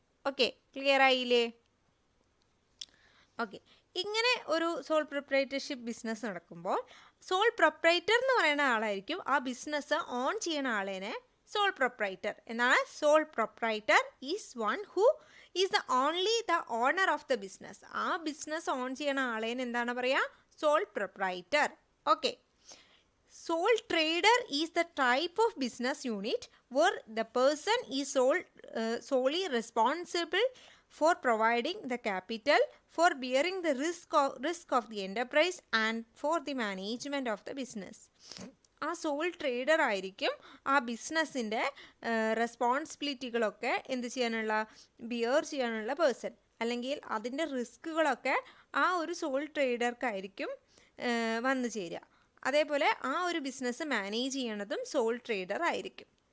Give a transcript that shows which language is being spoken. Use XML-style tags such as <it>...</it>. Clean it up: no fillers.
<ml>Okay, clear ആയില്ലേ? Okay, ഇങ്ങനെ ഒരു സോൾ പ്രൊപ്രൈറ്റർഷിപ്പ് ബിസിനസ് നടക്കുമ്പോൾ സോൾ പ്രൊപ്രൈറ്റർ എന്ന് പറയുന്ന ആളായിരിക്കും ആ ബിസിനസ് ഓൺ ചെയ്യുന്ന ആളേനെ സോൾ പ്രൊപ്രൈറ്റർ എന്നാണ്.</ml> <en>Sole proprietor is one who is only the owner of the business.</en> <ml>ആ ബിസിനസ് ഓൺ ചെയ്യുന്ന ആളേനെ എന്താണ് പറയുക, soul proprietor.</ml> <en>Okay, sole trader is the type of business unit where the person is solely responsible for providing the capital, for bearing the risk of the enterprise and for the management of the business.</en> <ml>ആ sole trader ആയിരിക്കും ആ ബിസിനസ്സിൻ്റെ റെസ്പോൺസിബിലിറ്റികളൊക്കെ beer ചെയ്യാനുള്ള person, അല്ലെങ്കിൽ അതിൻ്റെ റിസ്കുകളൊക്കെ ആ ഒരു soul ട്രേഡർക്കായിരിക്കും വന്നു ചേരുക. അതേപോലെ ആ ഒരു ബിസിനസ് മാനേജ് ചെയ്യണതും സോൾ ട്രേഡർ ആയിരിക്കും.</ml>